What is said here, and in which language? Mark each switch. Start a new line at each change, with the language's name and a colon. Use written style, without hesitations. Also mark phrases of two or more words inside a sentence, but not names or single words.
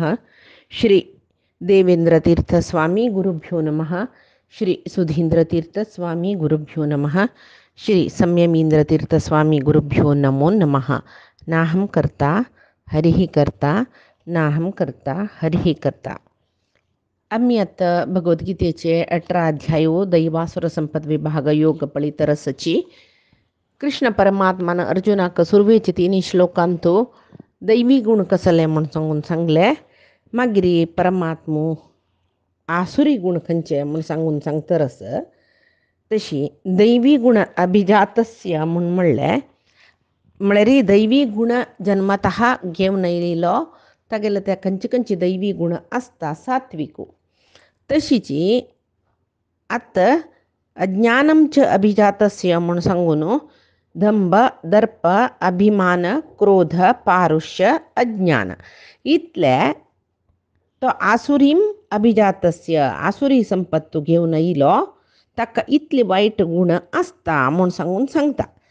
Sanskrit: श्री देवेंद्रतीर्थस्वामी गुरुभ्यो नमः। श्री सुधींद्रतीर्थस्वामी गुरुभ्यो नमः। श्री संयमींद्रतीर्थस्वामी गुरुभ्यो नमो नमः। नाहं कर्ता हरिः कर्ता नाहं कर्ता हरिः कर्ता.
Konkani: आम्ही आता भगवद्गीतेचे 18 अध्यायो दैवासुर संपद विभाग योग पळित रसची कृष्ण परमात्मान अर्जुनाक सुरवेचे 3 श्लोकांतो दैवी गुण कसले म्हणून सांगून सांगले. मागिरी परमात्मू आसुरी गुण खंयचे म्हणून सांगून सांगतरस तशी दैवी गुण अभिजातस्य म्हणून म्हळ्यार दैवी गुण जन्मतः घेवन येयलो तागेले त्या खंयची खंयची दैवी गुण आसता सात्विकू तशीची आत्ता
Sanskrit: अज्ञानम च अभिजातस्य
Konkani: म्हणून सांगून दंभ दर्प अभिमान क्रोध पारुष्य अज्ञान इतले तो आसुरीम अभिजातस्य आसुरी संपत्तू घेवन येयलो ताका इतले वाईट गुण आसता म्हणून सांगून सांगता.